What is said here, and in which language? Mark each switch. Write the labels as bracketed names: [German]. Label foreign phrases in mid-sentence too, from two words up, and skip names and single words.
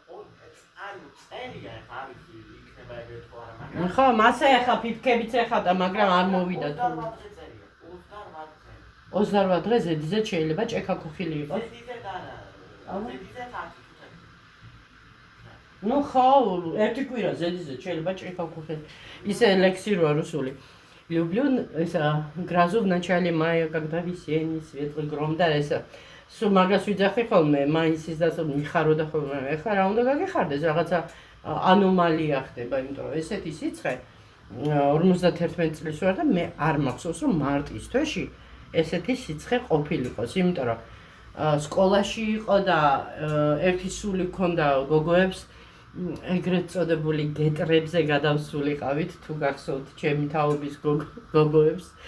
[Georgian] ხო, მასე ახლა ფიფქებიც ეხავდა, მაგრამ არ მოვიდა თუ 28 დღე ზედიზედ შეიძლება ჭექაქუხილი იყოს. ну ხო, ერთი კვირა ზედიზედ შეიძლება ჭექაქუხილი. ისე ლექსი როა რუსული. [Russian] Люблю грозу в начале мая, когда весенний светлый гром. [Georgian] და ეს სულ მაგას ვიძახი ხოლმე, მაისის და მიხარო და ხოლმე. ეხლა რა უნდა გაგიხარდეს, რაღაცა ანომალია ხდება, იმიტომ რომ ესეთი სიცხე 51 წლის ვარ და მე არ მახსოვს რომ მარტის თვეში ესეთი სიცხე ყოფილიყოს, იმიტომ რომ სკოლაში იყო და ერთი სული ქონდა გოგოებს ეგრეთ წოდებული გეტრებზე გადავსულიყავით, თუ გახსოვთ ჩემი თაობის გოგოებს.